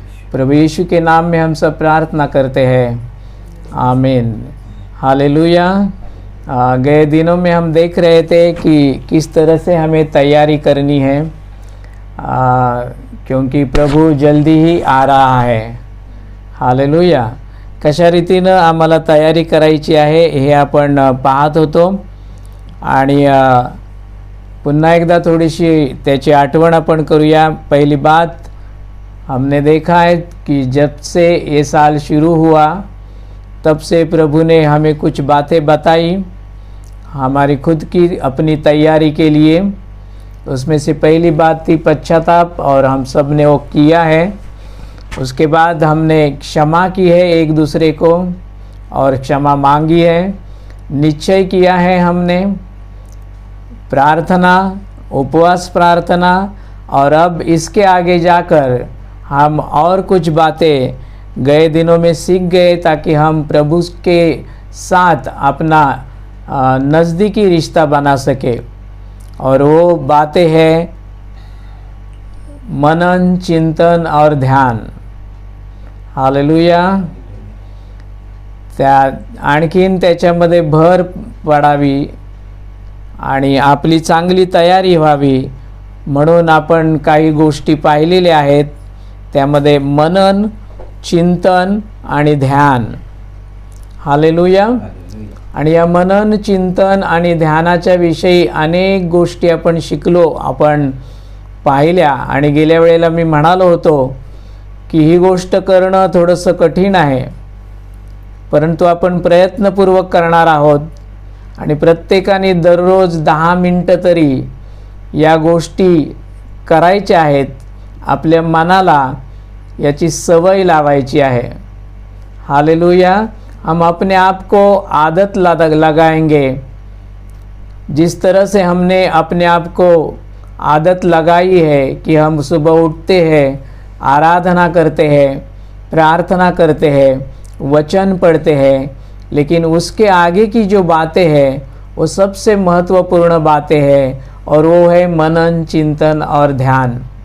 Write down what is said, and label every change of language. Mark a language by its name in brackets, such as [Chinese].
[Hindi] प्रभु यीशु के नाम में हम सब प्रार्थना करते हैं, आमीन। हालेलुया। गए दिनों में हम देख रहे थे कि किस तरह से हमें तैयारी करनी है, क्योंकि प्रभु जल्दी ही आ रहा है। हालेलुया। [Marathi] कशा रीतीनं आम्हाला तयारी करायची आहे हे आपण पाहत होतो आणि पुन्हा एकदा थोडीशी त्याची आठवण आपण करूया। [Hindi] पहली बात हमने देखा है कि जब से ये साल शुरू हुआ तब से प्रभु ने हमें कुछ बातें बताई हमारी खुद की अपनी तैयारी के लिए। उसमें से पहली बात थी पश्चाताप, और हम सब ने वो किया है। उसके बाद हमने क्षमा की है एक दूसरे को और क्षमा मांगी है। निश्चय किया है हमने प्रार्थना, उपवास प्रार्थना, और अब इसके आगे जाकर हम और कुछ बातें गए दिनों में सीख गए ताकि हम प्रभु के साथ अपना नज़दीकी रिश्ता बना सके। और वो बातें हैं मनन, चिंतन और ध्यान। हालेलुया। [Marathi] आणखीन त्याच्यामध्ये भर पडावी आणि आपली चांगली तयारी व्हावी म्हणून आपण काही गोष्टी पाहिलेल्या आहेत। त्यामध्ये मनन, चिंतन आणि ध्यान। हालेलुया। आणि या मनन, चिंतन आणि ध्यानाच्या विषयी अनेक गोष्टी आपण शिकलो, आपण पाहिल्या। आणि गेल्या वेळेला मी म्हणालो होतो की ही गोष्ट करणं थोडंसं कठीण आहे, परंतु आपण प्रयत्नपूर्वक करणार आहोत। आणि प्रत्येकाने दररोज 10 मिनिटं तरी या गोष्टी करायच्या आहेत। आपल्या मनाला याची सवय लावायची आहे। हालेलुया। [Hindi] हम अपने आप को आदत लगाएंगे। जिस तरह से हमने अपने आप को आदत लगाई है कि हम सुबह उठते हैं, आराधना करते हैं, प्रार्थना करते हैं, वचन पढ़ते हैं, लेकिन उसके आगे की जो बातें हैं वो सबसे महत्वपूर्ण बातें हैं, और वो है मनन, चिंतन और ध्यान।